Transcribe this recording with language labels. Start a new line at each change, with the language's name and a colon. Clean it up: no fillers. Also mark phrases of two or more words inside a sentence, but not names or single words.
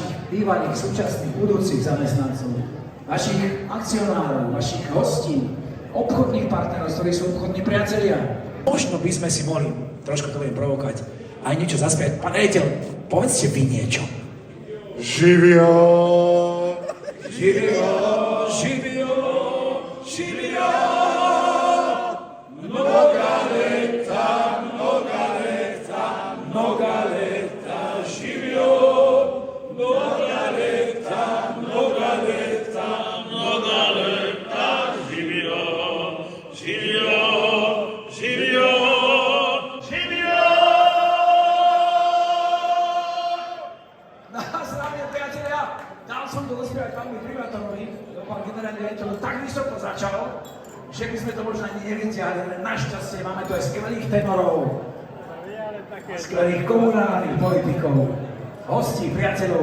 Slovak: bývalých, súčasných, budúcich zamestnancov, vašich akcionárov, vašich hostí, obchodných partnerov, ktorí sú obchodní priatelia. Možno by sme si mohli, trošku to budem provokovať, aj niečo zaspievať. Pán riaditeľ, povedzte vy niečo.
Serbian: Živio! Živio, živio, živio! Mnoga leta, živio! Mnoga leta, živio, živio, živio, živio.
Slovak: Na zdravie, priatelia, dal som to dospievať pánovi primátorovi, pán generálny riaditeľ tak vysoko začal, že by sme to možno ani nevytiahli, ale našťastie máme tu aj skvelých tenorov, skvelých komunálnych politikov, hostí, priateľov.